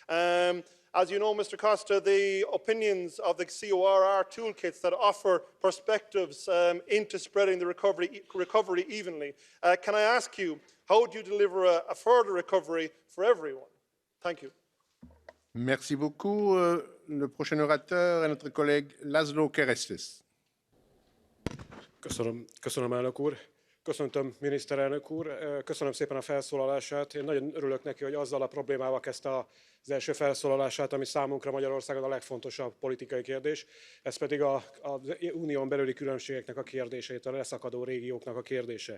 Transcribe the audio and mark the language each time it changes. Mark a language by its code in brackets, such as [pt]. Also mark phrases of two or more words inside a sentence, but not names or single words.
[en] As you know, Mr. Costa, the opinions of the COR are toolkits that offer perspectives into spreading the recovery evenly. Can I ask you, how do you deliver a further recovery for everyone? Thank you. [fr] Merci beaucoup. Le prochain orateur est notre collègue Laszlo Kerestes. [hu] Köszönöm, elnök úr. Köszöntöm, miniszterelnök úr. Köszönöm szépen a felszólalását. Én nagyon örülök neki, hogy azzal a problémával kezdte az első felszólalását, ami számunkra Magyarországon a legfontosabb politikai kérdés. Ez pedig az unión belüli különbségeknek a kérdését, a leszakadó régióknak a kérdése.